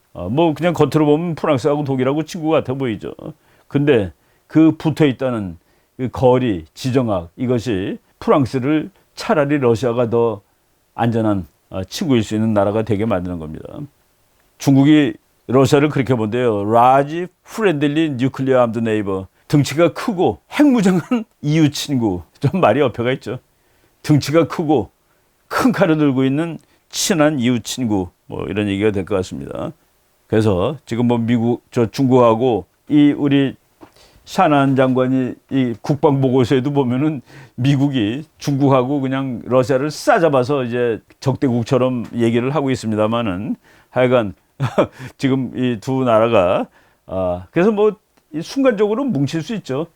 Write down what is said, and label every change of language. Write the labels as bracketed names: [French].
[Korean] 뭐 그냥 겉으로 보면 프랑스하고 독일하고 친구 같아 보이죠. 근데 그 붙어 있다는 그 거리, 지정학, 이것이 프랑스를 차라리 러시아가 더 안전한 친구일 수 있는 나라가 되게 만드는 겁니다. 중국이 러시아를 그렇게 본대요. [English] Large, friendly, nuclear armed neighbor. [Korean] 등치가 크고 핵무장한 이웃 친구. 좀 말이 어폐가 있죠. 등치가 크고 큰 칼을 들고 있는 친한 이웃 친구. 뭐 이런 얘기가 될 것 같습니다. 그래서 지금 뭐 중국하고 이 우리 샤난 장관이 이 국방보고서에도 보면은 미국이 중국하고 그냥 러시아를 싸잡아서 이제 적대국처럼 얘기를 하고 있습니다만은 하여간 지금 이 두 나라가 그래서 뭐 순간적으로 뭉칠 수 있죠.